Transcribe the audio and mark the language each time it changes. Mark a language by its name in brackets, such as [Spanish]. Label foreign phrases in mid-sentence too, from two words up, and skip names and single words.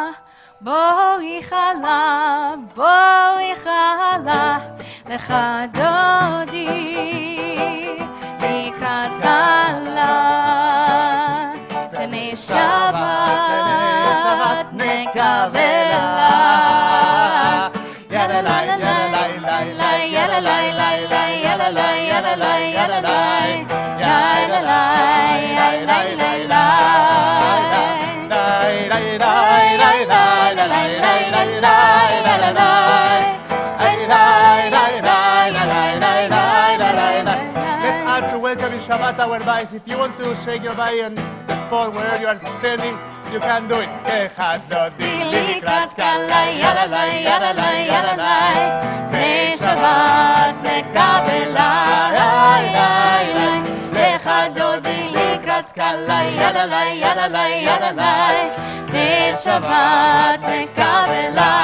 [Hebrew] בואי חלה, בואי חלה, לך דודי. לקראת כלה, בני שבת נקבלה. יאללה ליי, יאללה ליי, ליי, יאללה ליי, ליי, ליי, יאללה ליי, יאללה ליי, יאללה ליי, יאללה ליי, ליי, ליי, ליי, [English] Let's add to welcoming Shabbat our bodies. If you want to shake your body on the spot wherever you are standing, you can do it. [Hebrew] לקראת כלה, יאללה ליי, יאללה ליי, יאללה ליי, בני שבת נקבלה. לך דודי לקראת כלה, יאללה ליי, יאללה ליי, יאללה ליי, בני שבת נקבלה.